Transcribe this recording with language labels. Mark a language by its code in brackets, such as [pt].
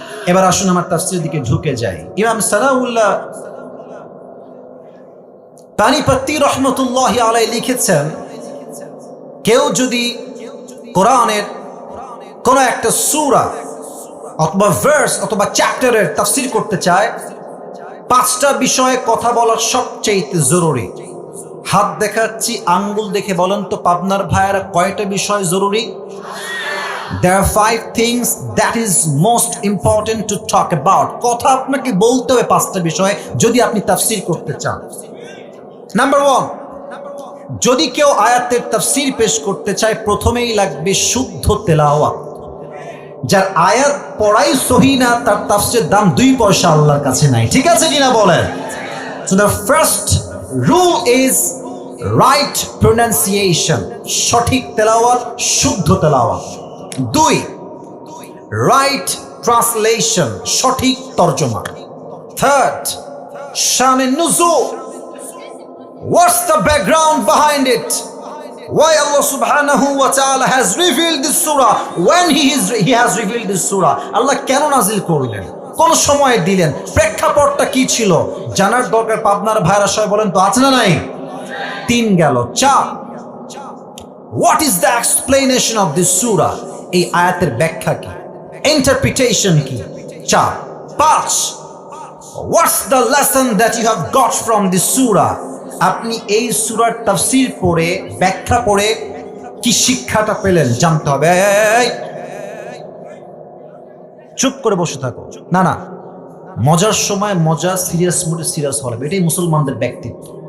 [bn] এবার আসুন আমার তাফসীরের দিকে ঢুকে যাই। ইমাম সানাউল্লাহ পানিপত্তি রহমতুল্লাহি আলাইহি লিখেছেন, কেউ যদি কোরআনের কোন একটা সূরা অথবা ভার্স অথবা চ্যাপ্টারের তাফসীর করতে চায়, 5টা বিষয়ে কথা বলা সবচেয়ে জরুরি। হাত দেখাচ্ছি, আঙ্গুল দেখে বলেন তো পাবনার ভাইয়েরা কয়টা বিষয় জরুরি? [en] There are 5 things that is most important to talk about. [bn] কথা আপনাকে বলতে হবে 5টা বিষয়ে যদি আপনি তাফসীর করতে চান। নাম্বার 1, যদি কেউ আয়াতের তাফসীর পেশ করতে চায়, প্রথমেই লাগবে শুদ্ধ তেলাওয়াত। যার আয়াত পড়াই সহি না, তার তাফসীরের দাম 2 পয়সা আল্লাহর কাছে নাই। ঠিক আছে কিনা বলেন? [en] So the first rule is right pronunciation, [bn] সঠিক তেলাওয়াত, শুদ্ধ তেলাওয়াত। [en] 2, right translation, [bn] সঠিক তরজমা। [en] 3rd, শান নুজুল, what's the background behind it? Why Allah subhanahu wa ta'ala has revealed this surah when he has revealed this surah? [bn] Allah কেন নাজিল করলেন, কোন সময়ে দিলেন, প্রেক্ষাপটটা কি ছিল, জানার দরকার। পাবনার ভাইরা সবাই বলেন তো আছে না নাই? 3 গেল। [en] 4, what is the explanation of this surah? [bn] এই আয়াতের ব্যাখ্যা কি, ইন্টারপ্রিটেশন কি? [en] 4, 5, what's the lesson that you have got from this surah? [bn] আপনি এই সূরার তাফসীর পড়ে, ব্যাখ্যা পড়ে কি শিক্ষাটা পেলেন জানতে হবে। চুপ করে বসে থাকো না, না, মজার সময় মজা, সিরিয়াস মুডে সিরিয়াস হবে, এটাই মুসলমানদের ব্যক্তিত্ব।